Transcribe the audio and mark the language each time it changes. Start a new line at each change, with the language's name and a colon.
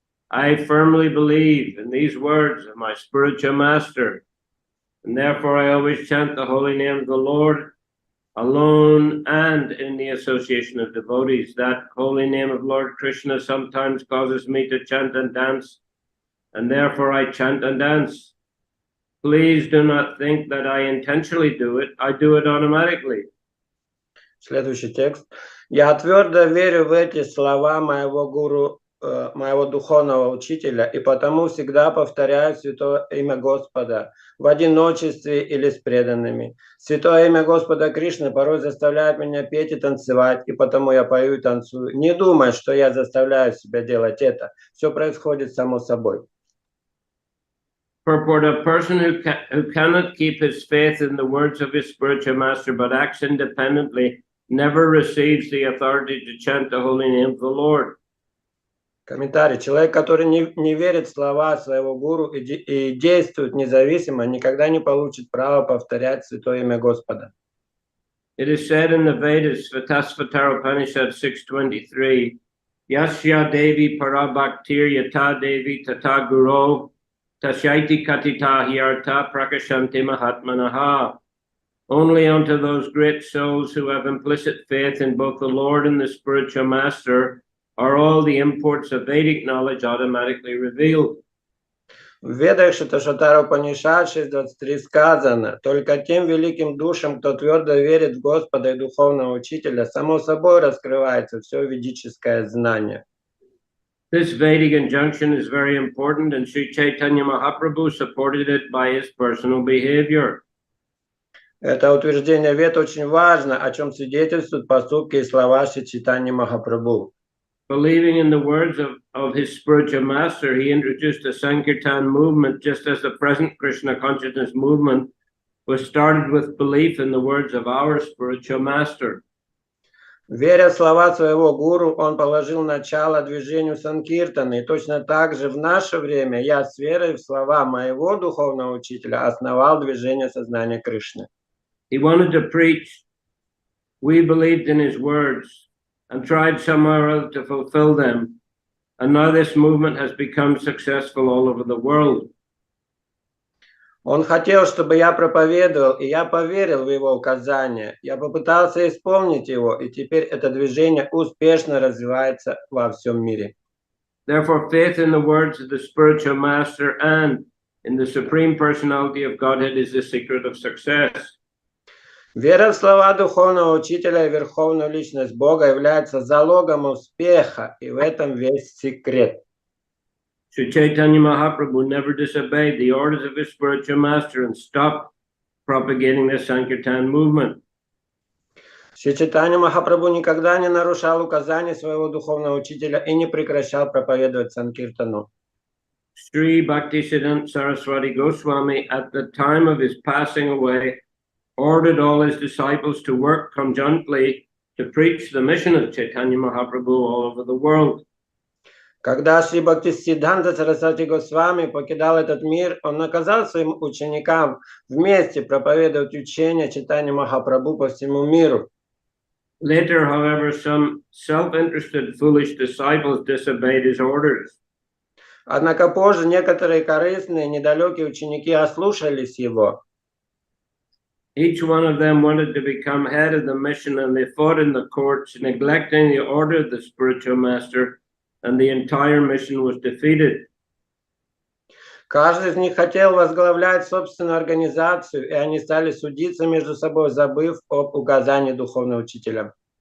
English: I firmly believe in these words of my spiritual master, and therefore I always chant the holy name of the Lord, alone and in the association of devotees. That holy name of Lord Krishna sometimes causes me to chant and dance, and therefore I chant and dance. Please do not think that I intentionally do it. I do it automatically.
Russian: Следующий текст. Я твердо верю в эти слова моего гуру, моего духовного учителя, и потому всегда повторяю святое имя Господа в одиночестве или с преданными. Святое имя Господа Кришны порой заставляет меня петь и танцевать, и потому я пою и танцую. Не думай, что я заставляю себя делать это. Все происходит само собой.
English: Purport: a person who cannot keep his faith in the words of his spiritual master but acts independently never receives the authority to chant the holy name of the Lord.
Russian: Комментарий. Человек, который не верит в слова своего гуру и действует независимо, никогда не получит права повторять святое имя Господа.
English: It is said in the Vedas, Svatasvatara Upanishad 6.23,
Sanskrit: Yasya Devi Parabhaktir Yata Devi Tata Guru Tashaiti Katita Hyarta Prakashanti Mahatmanaha.
English: Only unto those great souls who have implicit faith in both the Lord and the spiritual master are all the imports of Vedic knowledge automatically revealed.
Russian: В Ведах Шаташатара Упанишад 6.23 сказано: «Только тем великим душам, кто твердо верит в Господа и духовного учителя, само собой раскрывается все ведическое знание».
English: This Vedic injunction is very important, and Sri Chaitanya Mahaprabhu supported it by his personal behavior.
Russian: Это утверждение Вед очень важно, о чем свидетельствуют поступки и слова Шри Чайтаньи Махапрабху.
English: Believing in the words of his spiritual master, he introduced the Sankirtan movement, just as the present Krishna consciousness movement was started with belief in the words of our spiritual master.
Russian: Веря в слова своего гуру, он положил начало движению Санкиртаны. И точно так же в наше время я с верой в слова моего духовного учителя основал движение сознания Кришны.
English: He wanted to preach. We believed in his words and tried somehow or other to fulfill them. And now this movement has become successful all over the world.
Russian: Он хотел, чтобы я проповедовал, и я поверил в его указания. Я попытался исполнить его, и теперь это движение успешно развивается во всем мире.
English: Therefore, faith in the words of the spiritual master and in the Supreme Personality of Godhead is the secret of success.
Russian: Вера в слова духовного учителя и верховную личность Бога является залогом успеха, и в этом весь секрет.
English: Sri Chaitanya Mahaprabhu never disobeyed the orders of his spiritual master and stopped propagating the Sankirtan movement.
Russian: Шри Чайтанья Махапрабху никогда не нарушал указаний своего духовного учителя и не прекращал проповедовать Санкиртану.
English: Sri Bhaktisiddhanta Saraswati Goswami, at the time of his passing away, ordered all his disciples to work conjointly to preach the mission of Chaitanya Mahaprabhu all over the world.
Russian: Когда Шри Бхактисиддханта Сарасвати Госвами покидал этот мир, он наказал своим ученикам вместе проповедовать учение Чайтаньи Махапрабху по всему миру.
English: Later, however, some self-interested foolish disciples disobeyed his orders.
Russian: Однако позже некоторые корыстные, недалекие ученики ослушались его.
English: Each one of them wanted to become head of the mission, and they fought in the courts, neglecting the order of the spiritual master, and the entire mission was defeated.
Russian: Каждый из них хотел возглавлять собственную организацию, и они стали судиться между собой, забыв об указании духовного учителя.